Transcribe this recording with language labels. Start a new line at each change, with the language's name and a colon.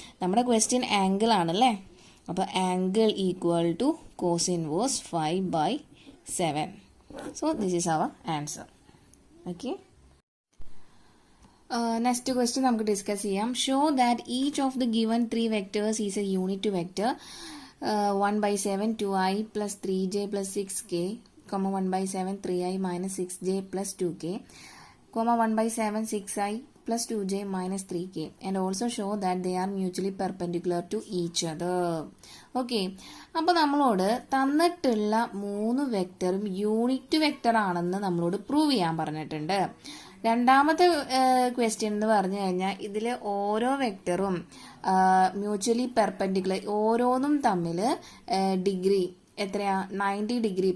Malayalam: നമ്മുടെ question angle ആണല്ലേ. അപ്പോൾ angle equal to cos inverse 5/7.
English: So this is our answer. Okay, next question
Malayalam: നമുക്ക് discuss ചെയ്യാം.
English: Show that each of the given 3 vectors is a unit vector. 1/7 2i + 3j + 6k, 1/7 3i - 6j + 2k, 1/7 6i + 2j - 3k, and also show that they are mutually perpendicular to each other.
Malayalam: Okay, അപ്പോൾ നമ്മളോട് തന്നിട്ടുള്ള 3 വെക്ടറും unit vector ആണെന്ന് നമ്മളോട് prove ചെയ്യാൻ പറഞ്ഞിട്ടുണ്ട്. രണ്ടാമത്തെ question എന്ന് പറഞ്ഞു കഴിഞ്ഞാൽ ഇതിൽ ഓരോ വെക്ടറും മ്യൂച്വലി പെർപെൻഡിക്കുലർ, ഓരോന്നും തമ്മിൽ ഡിഗ്രി എത്രയാ? 90 ഡിഗ്രി.